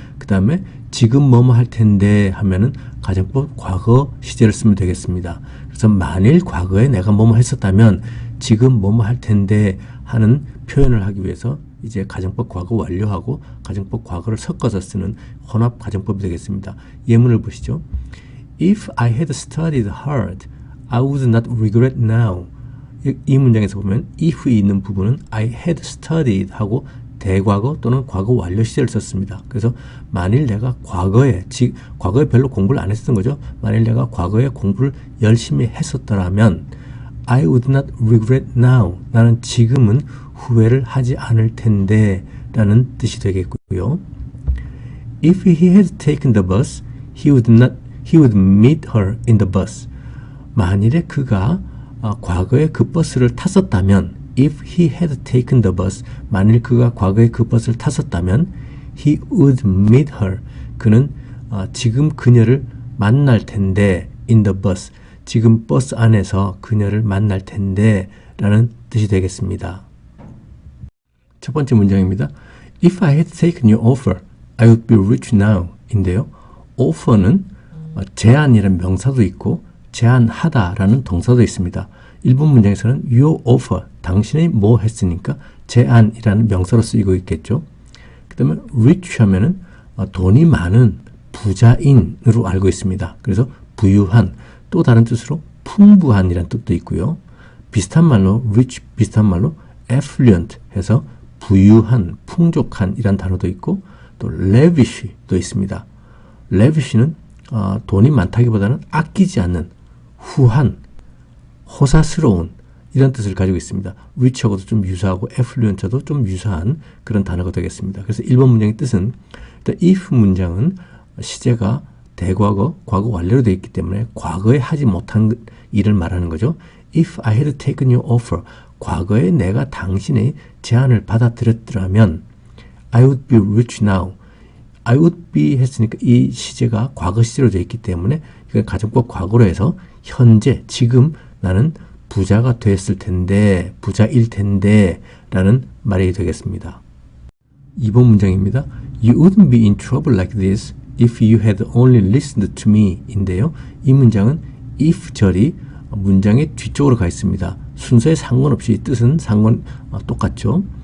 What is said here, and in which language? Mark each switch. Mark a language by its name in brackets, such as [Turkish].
[Korean] 그 다음에 지금 뭐뭐 할 텐데 하면은 가정법 과거 시제를 쓰면 되겠습니다. 그래서 만일 과거에 내가 뭐뭐 했었다면 지금 뭐뭐 할 텐데 하는 표현을 하기 위해서 이제 가정법 과거 완료하고 가정법 과거를 섞어서 쓰는 혼합 가정법이 되겠습니다. 예문을 보시죠. [English] If I had studied hard, I would not regret now. [Korean] 이 문장에서 보면 if이 있는 부분은 [English] I had studied [Korean] 하고 대과거 또는 과거 완료 시제를 썼습니다. 그래서 만일 내가 과거에 별로 공부를 안 했었던 거죠. 만일 내가 과거에 공부를 열심히 했었더라면 [English] I would not regret now. [Korean] 나는 지금은 후회를 하지 않을 텐데 라는 뜻이 되겠고요. [English] If he had taken the bus, he would meet her in the bus. [Korean] 만일에 그가 과거에 그 버스를 탔었다면, [English] if he had taken the bus, [Korean] 만일 그가 과거에 그 버스를 탔었다면, [English] he would meet her. [Korean] 그는 지금 그녀를 만날 텐데, [English] in the bus. [Korean] 지금 버스 안에서 그녀를 만날 텐데 라는 뜻이 되겠습니다. 첫 번째 문장입니다. [English] If I had taken your offer, I would be rich now. [Korean] 인데요. offer는 제안이라는 명사도 있고 제안하다라는 동사도 있습니다. 일본 문장에서는 [English] your offer, [Korean] 당신이 뭐 했으니까 제안이라는 명사로 쓰이고 있겠죠. 그 다음에 rich 하면은 돈이 많은 부자인으로 알고 있습니다. 그래서 부유한, 또 다른 뜻으로 풍부한이라는 뜻도 있고요. 비슷한 말로 rich, 비슷한 말로 affluent 해서 부유한, 풍족한 이란 단어도 있고, 또 lavish도 있습니다. lavish는 돈이 많다기보다는 아끼지 않는, 후한, 호사스러운 이런 뜻을 가지고 있습니다. rich하고도 좀 유사하고 affluent도 좀 유사한 그런 단어가 되겠습니다. 그래서 1번 문장의 뜻은 일단 if 문장은 시제가 대과거, 과거 완료로 되어 있기 때문에 과거에 하지 못한 일을 말하는 거죠. [English] If I had taken your offer, [Korean] 과거에 내가 당신의 제안을 받아들였더라면 [English] I would be rich now. I would be [Korean] 했으니까 이 시제가 과거 시제로 되어 있기 때문에 이걸 가정법 과거로 해서 현재, 지금 나는 부자가 됐을 텐데, 부자일 텐데 라는 말이 되겠습니다. 2번 문장입니다. [English] You wouldn't be in trouble like this if you had only listened to me [Korean] 인데요. 이 문장은 if 절이 문장의 뒤쪽으로 가 있습니다. 순서에 상관없이 뜻은 똑같죠.